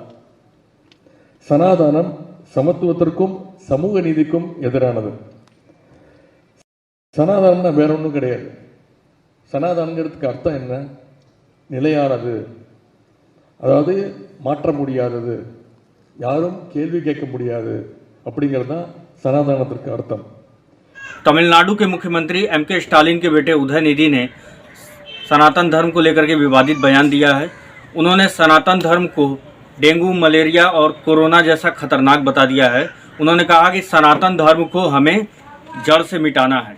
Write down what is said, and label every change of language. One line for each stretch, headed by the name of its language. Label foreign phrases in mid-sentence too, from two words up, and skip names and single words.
Tamil: சனாதனம் சமத்துவத்திற்கும் சமூக நீதிக்கும் எதிரானது. சனாதனம்னா வேற ஒன்றும் கிடையாது. சனாதனங்கிறதுக்கு அர்த்தம் என்ன? நிலையானது, அதாவது மாற்ற முடியாதது, யாரும் கேள்வி கேட்க முடியாது அப்படிங்கிறது தான் சனாதனத்திற்கு अर्थम।
Hindi: तमिलनाडु के मुख्यमंत्री M.K. स्टालिन के बेटे उदयनिधि ने सनातन धर्म को लेकर के विवादित बयान दिया है। उन्होंने सनातन धर्म को डेंगू, मलेरिया और कोरोना जैसा खतरनाक बता दिया है। उन्होंने कहा कि सनातन धर्म को हमें जड़ से मिटाना है।